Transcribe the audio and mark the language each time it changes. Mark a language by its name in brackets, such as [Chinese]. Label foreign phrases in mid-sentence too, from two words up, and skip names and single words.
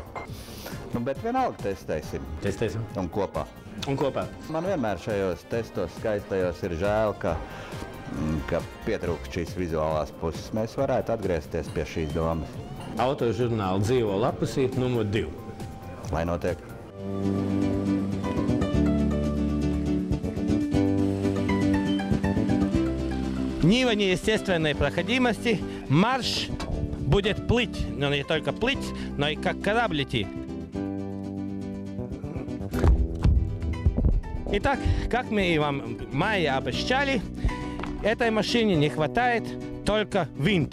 [Latvian] Bet vienalga testēsim. Testēsim. Un kopā. Man vienmēr šajos testos skaistajos ir žēl, ka pietrūkst šīs vizuālās puses. Mēs varētu atgriezties pie šīs domas. Autožurnāla dzīvo lapusīt numur 2. Lai notiek. [Russian] Нива неестественной проходимости. Марш будет плыть. Но не только плыть, но и как корабль идти. Итак, как мы и вам в мае обещали, этой машине не хватает только винт.